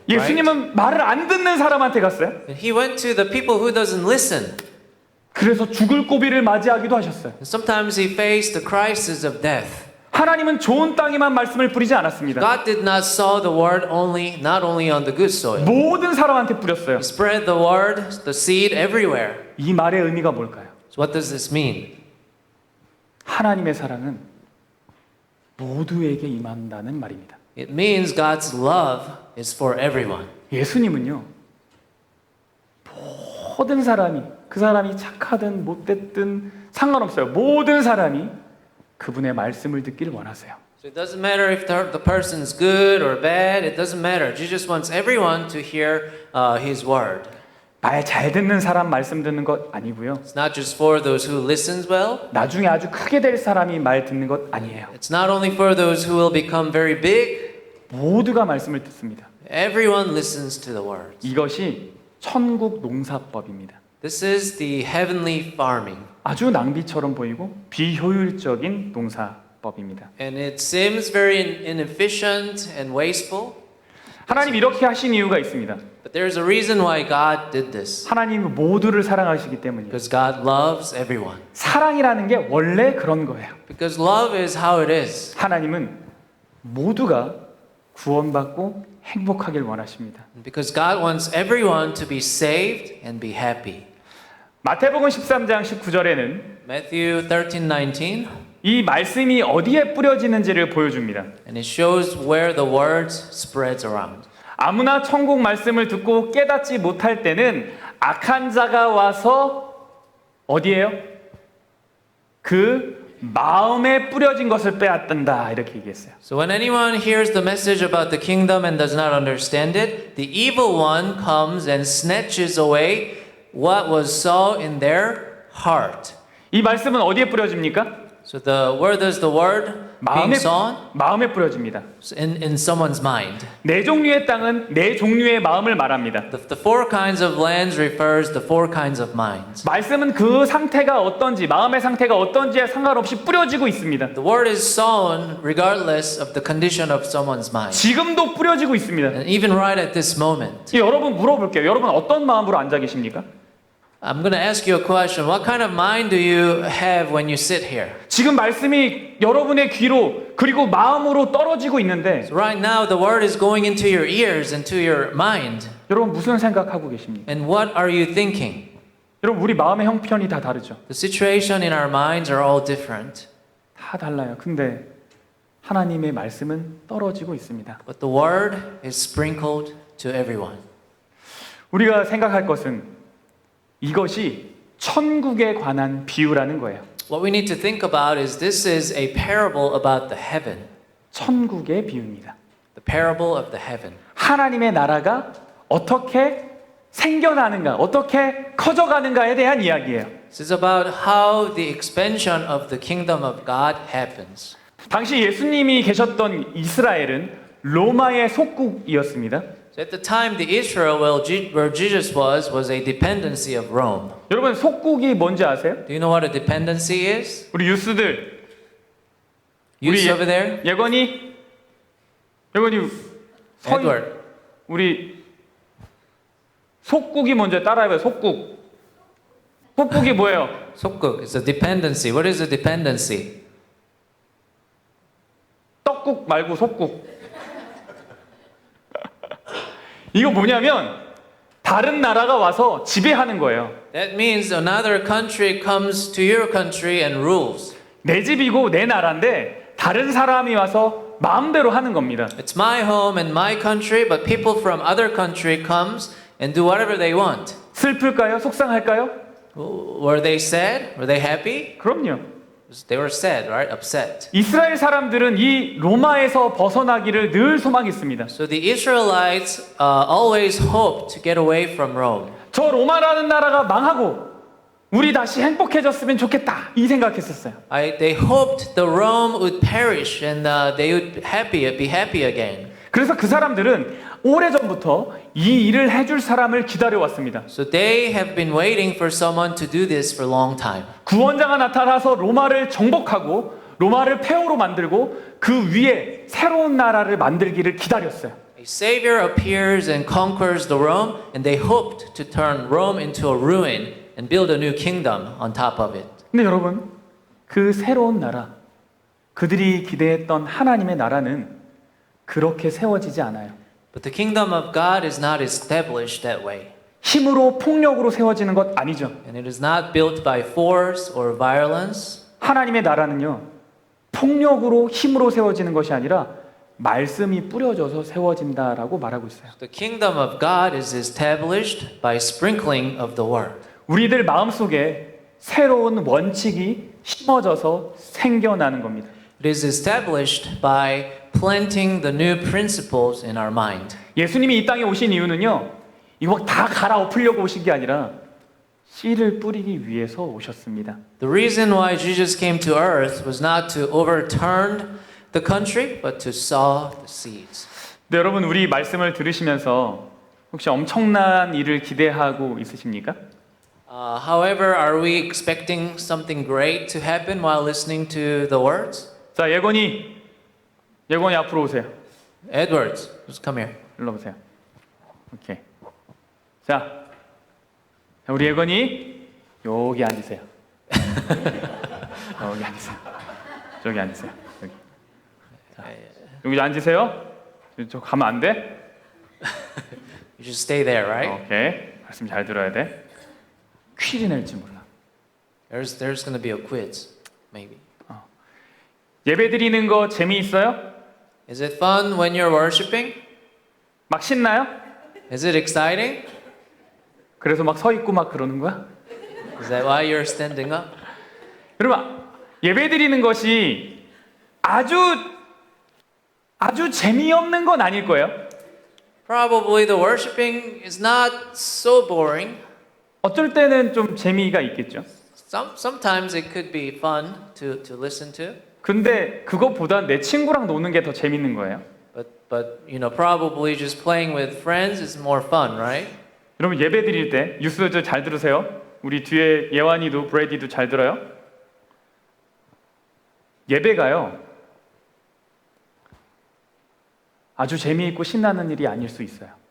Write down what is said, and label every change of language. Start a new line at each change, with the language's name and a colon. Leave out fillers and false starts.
English: Right?
Korean: 예수님은 말을 안 듣는 사람한테 갔어요.
English: And he went to the people who doesn't listen.
Korean: 그래서 죽을 고비를 맞이하기도 하셨어요.
English: And sometimes he faced the crisis of death.
Korean: 하나님은 좋은 땅에만 말씀을 뿌리지 않았습니다.
English: God did not sow the word not only on the good soil.
Korean: 모든 사람한테 뿌렸어요.
English: He spread the word, the seed everywhere.
Korean: 이 말의 의미가 뭘까요?
English: So what does this mean?
Korean: 하나님의 사랑은 모두에게 임한다는 말입니다.
English: It means God's love is for everyone.
Korean: 예수님은요, 모든 사람이, 그 사람이 착하든 못됐든 상관없어요. 모든 사람이 그분의 말씀을 듣기를 원하세요.
English: So it doesn't matter if the person's good or bad, it doesn't matter. Jesus wants everyone to hear his word.
Korean: 말 잘 듣는 사람 말씀 듣는 것 아니고요.
English: It's not just for those who listens well.
Korean: 나중에 아주 크게 될 사람이 말 듣는 것 아니에요.
English: It's not only for those who will become very big.
Korean: 모두가 말씀을 듣습니다.
English: Everyone listens to the words.
Korean: 이것이 천국 농사법입니다.
English: This is the heavenly farming.
Korean: 아주 낭비처럼 보이고 비효율적인 농사법입니다.
English: And it seems very inefficient and wasteful.
Korean: 하나님 이렇게 하신 이유가 있습니다.
English: But there's a reason why God did this.
Korean: 하나님은 모두를 사랑하시기 때문이에요.
English: Because God loves everyone.
Korean: 사랑이라는 게 원래 그런 거예요.
English: Because love is how it is.
Korean: 하나님은 모두가 구원받고 행복하길 원하십니다.
English: Because God wants everyone to be saved and be happy.
Korean: 마태복음 13장 19절에는
English: Matthew 13:19,
Korean: 이 말씀이 어디에 뿌려지는지를 보여줍니다.
English: and it shows where the words spreads around.
Korean: 아무나 천국 말씀을 듣고 깨닫지 못할 때는 악한 자가 와서 어디에요? 그 마음에 뿌려진 것을 빼앗는다 이렇게 얘기했어요.
English: So when anyone hears the message about the kingdom and does not understand it, the evil one comes and snatches away what was sown in their heart.
Korean: 이 말씀은 어디에 뿌려집니까?
English: So where does the word being sown?
Korean: 마음에 뿌려집니다.
English: In someone's mind.
Korean: 네 종류의 땅은 네 종류의 마음을 말합니다.
English: The four kinds of lands refers the four kinds of minds.
Korean: 말씀은 그 상태가 어떤지, 마음의 상태가 어떤지에 상관없이 뿌려지고 있습니다.
English: The word is sown regardless of the condition of someone's mind.
Korean: 지금도 뿌려지고 있습니다.
English: And even right at this moment.
Korean: 여러분 물어볼게요. 여러분 어떤 마음으로 앉아 계십니까?
English: I'm going to ask you a question. What kind of mind do you have when you sit here?
Korean: 지금 말씀이 여러분의 귀로 그리고 마음으로 떨어지고 있는데
English: So right now the word is going into your ears and to your mind.
Korean: 여러분 무슨 생각하고 계십니까?
English: And what are you thinking?
Korean: 여러분 우리 마음의 형편이 다 다르죠.
English: The situation in our minds are all different.
Korean: 다 달라요. 근데 하나님의 말씀은 떨어지고 있습니다.
English: But the word is sprinkled to everyone.
Korean: 우리가 생각할 것은 이것이 천국에 관한 비유라는 거예요.
English: What we need to think about is this is a parable about the heaven.
Korean: 천국의 비유입니다.
English: The parable of the heaven.
Korean: 하나님의 나라가 어떻게 생겨나는가, 어떻게 커져가는가에 대한 이야기예요.
English: This is about how the expansion of the kingdom of God happens.
Korean: 당시 예수님이 계셨던 이스라엘은 로마의 속국이었습니다.
English: So at the time, the Israel where Jesus was a dependency of Rome.
Korean: 여러분 속국이 뭔지 아세요?
English: Do you know what a dependency is?
Korean: 우리 유스들,
English: Youth over there?
Korean: 예건이
English: Edward.
Korean: 우리 속국이 뭔지 따라해봐요. 속국이 뭐예요?
English: 속국. It's a dependency. What is a dependency?
Korean: 떡국 말고 속국. 이거 뭐냐면 다른 나라가 와서 지배하는 거예요.
English: That means another country comes to your country and rules.
Korean: 내 집이고 내 나라인데 다른 사람이 와서 마음대로 하는 겁니다.
English: It's my home and my country, but people from other country comes and do whatever they want.
Korean: 슬플까요? 속상할까요?
English: Were they sad? Were they happy?
Korean: 그럼요.
English: They were sad, right? Upset.
Korean: 이스라엘 사람들은 이 로마에서 벗어나기를 늘 소망했습니다.
English: So the Israelites always hoped to get away from Rome.
Korean: 저 로마라는 나라가 망하고 우리 다시 행복해졌으면 좋겠다 이 생각했었어요.
English: They hoped the Rome would perish and they would be happy again.
Korean: 그래서 그 사람들은 오래전부터 이 일을 해줄 사람을 기다려왔습니다.
English: So they have been waiting for someone to do this for a long time.
Korean: 구원자가 나타나서 로마를 정복하고 로마를 폐허로 만들고 그 위에 새로운 나라를 만들기를 기다렸어요.
English: A savior appears and conquers the Rome, and they hoped to turn Rome into a ruin and build a new kingdom on top of it.
Korean: 근데 여러분, 그 새로운 나라, 그들이 기대했던 하나님의 나라는 그렇게 세워지지 않아요.
English: But the kingdom of God is not established that way.
Korean: 힘으로 폭력으로 세워지는 것 아니죠.
English: And it is not built by force or violence.
Korean: 하나님의 나라는요, 폭력으로 힘으로 세워지는 것이 아니라 말씀이 뿌려져서 세워진다라고 말하고 있어요.
English: The kingdom of God is established by sprinkling of the word.
Korean: 우리들 마음속에 새로운 원칙이 심어져서 생겨나는 겁니다.
English: It is established by planting the new principles in our mind.
Korean: 예수님이 이 땅에 오신 이유는요, 이거 다 갈아엎으려고 오신 게 아니라 씨를 뿌리기 위해서 오셨습니다.
English: The reason why Jesus came to earth was not to overturn the country, but to sow the seeds.
Korean: 네, 여러분 우리 말씀을 들으시면서 혹시 엄청난 일을 기대하고 있으십니까?
English: However, are we expecting something great to happen while listening to the words?
Korean: 자, 예건이 앞으로 오세요.
English: Edwards, just come here.
Korean: 일로 오세요. 오케이. 자, 우리 예건이 여기 앉으세요. 여기 앉으세요. 저기 앉으세요. 여기. 자, 여기 앉으세요. 저 가면 안 돼?
English: You should stay there, right?
Korean: 오케이. 말씀 잘 들어야 돼. 퀴즈 낼지 몰라.
English: There's going to be a quiz, maybe.
Korean: 예배 드리는 거 재미있어요?
English: Is it fun when you're worshiping?
Korean: 막 신나요?
English: Is it exciting?
Korean: 그래서 막 서 있고 막 그러는 거야?
English: Is that why you're standing up?
Korean: 여러분, 예배 드리는 것이 아주 재미없는 건 아닐 거예요.
English: Probably the worshiping is not so boring.
Korean: 어쩔 때는 좀 재미가 있겠죠.
English: Sometimes it could be fun to listen to,
Korean: 근데 그것보단 내 친구랑 노는 게 더 재밌는 거예요.
English: but you know, probably just playing with friends is more fun, right?
Korean: 여러분 예배 드릴 때 뉴스 잘 들으세요. 우리 뒤에 예완이도 브래디도 잘 들어요. 예배가요. 아주 재미있고 신나는 일이 아닐 수 있어요.